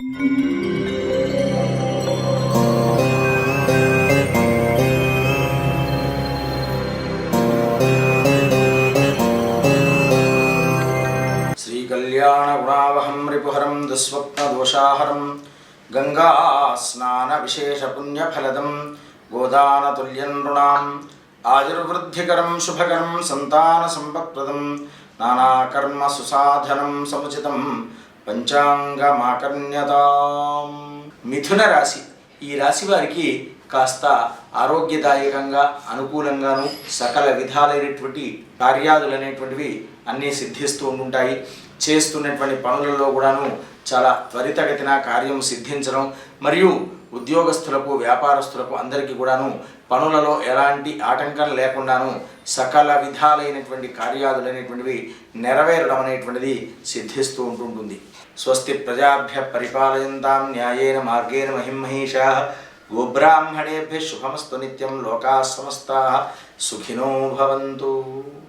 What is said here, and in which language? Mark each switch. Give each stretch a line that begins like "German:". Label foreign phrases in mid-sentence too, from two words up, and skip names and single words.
Sanskrit: कल्याणगुणावहं रिपुहरं दुःस्वप्नदोषाहरं गङ्गास्नानविशेषपुण्यफलदं गोदानतुल्यं नृणाम् आयुर्वृद्धिकरं शुभकरं सन्तानसम्पत्प्रदं नानाकर्मसुसाधनं समुचितं పంచాంగమాకర్ణ్యతాం.
Telugu: మిథున రాశి. ఈ రాశి వారికి కాస్త ఆరోగ్యదాయకంగా అనుకూలంగాను సకల విధాలైనటువంటి కార్యాదులు అనేటువంటివి అన్నీ సిద్ధిస్తూ ఉంటాయి. చేస్తున్నటువంటి పనులలో కూడాను చాలా త్వరితగతిన కార్యం సిద్ధించడం మరియు ఉద్యోగస్తులకు వ్యాపారస్తులకు అందరికీ కూడాను పనులలో ఎలాంటి ఆటంకం లేకుండాను సకల విధాలైనటువంటి కార్యాదులు అనేటువంటివి నెరవేరడం అనేటువంటిది సిద్ధిస్తూ ఉంటుంటుంది.
Sanskrit: స్వస్తి ప్రజాభ్య పరిపాలయంతాం న్యాయేన మార్గేణ మహిమహేషాః గోబ్రాహ్మణేభ్యః శుభమస్తు నిత్యం లోకాః సమస్తాః సుఖినో భవంతు.